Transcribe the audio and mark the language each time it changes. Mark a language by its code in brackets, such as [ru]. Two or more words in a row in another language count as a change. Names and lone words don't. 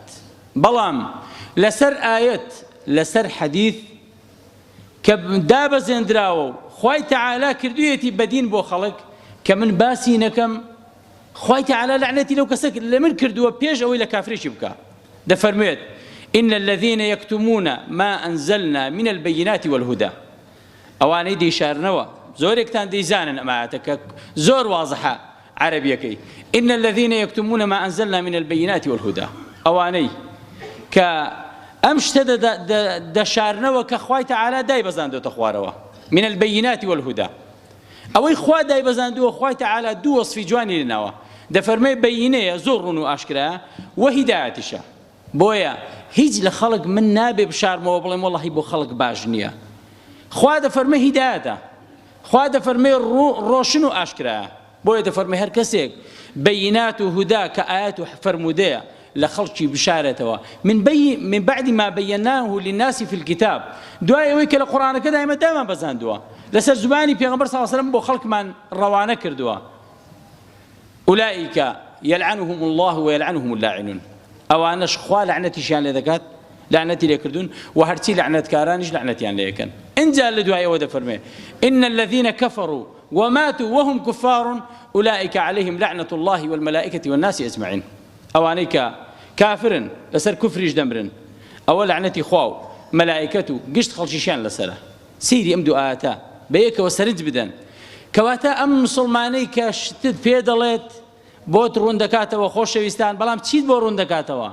[ckb] بەڵام لەسەر ئایەت لەسەر حەدیث کە دابەزێنراوە و خوای تەعالا کردوویەتی بەدین بۆ خەڵک کە من باسی نەکەم، خوای تەعالا لەعنەتی لەو کەسە لە من کردووە پێش ئەوەی لە کافرێکی بکە. [ar] دەفەرموێت إن الذين يكتمون ما أنزلنا من البينات والهدى. [ckb] ئەوانەی دەیشارنەوە زۆرێکتان دەیزانن ئەمایەتەکە زۆر واضحە عەرەبیەکەی. [ar] إن الذين يكتمون ما أنزلنا من البينات والهدى. [ckb] ئەوانەی کە ئەم شتە دەشارنەوە کە خوای تەعالا دایبەزاندوێتە خوارەوە [ar] من البينات والهدى. [ckb] ئەوەی خوا دایبەزاندووە خوای تەعالا دوو وەصفی جوانی لێناوە. دەفەرمێ بەیینەیە زۆر ڕوون و ئاشکرایە و هیدایەتیشە. بۆیە هیچ لە خەڵک من نابێ بشارمەوە بڵێم وەڵڵاهی بۆ خەڵک باش نییە. خوا دەفەرمێ هیدایەتە، خوا دەفەرمێ ڕۆشن و ئاشکرایە. بۆیە دەفەرمێ هەر کەسێک بەیینات و هودا کە ئاەت و فەرمودەیە لە خەڵکی بشارێتەوە [ar] من بعد ما بيناه للناس في الكتاب، [ckb] دوای ئەوەی کە لە قورئانەکە دایمە دامان بەزاندووە لەسەر زبانی پێغەمبەر [ar] صلی الله علیه وسلم [ckb] بۆ خەڵکمان ڕەوانە کردووە. [ar] أولئك يلعنهم الله ويلعنهم اللاعنون. [ckb] ئەوانەش خوا لعنەتیشیان لێ دەکات، لعنەتی لێکردوون و هەرچی لعنەتکارانیش لعنەتیان لێ یەکەن. اینجا لە دوای ئەوە دەفەرمێ [ar] إن الذين كفروا وماتوا وهم كفار أولئك عليهم لعنة الله والملائكة والناس أجمعين. [ckb] ئەوانەی کە کافرن لەسەر کوفریش دەمرن ئەوە لعنەتی خوا و مەلائیکەت و گشت خەڵکیشیان لەسەرە. سیری ئەم دوو ئاەتە بەیەکەوە سەرنج بدەن کەواتە ئەم مسڵمانەی کە شتت پێ دەڵێت بۆت ڕوون دەکاتەوە خۆشەویستان، بەڵام چیت بۆ ڕوون دەکاتەوە؟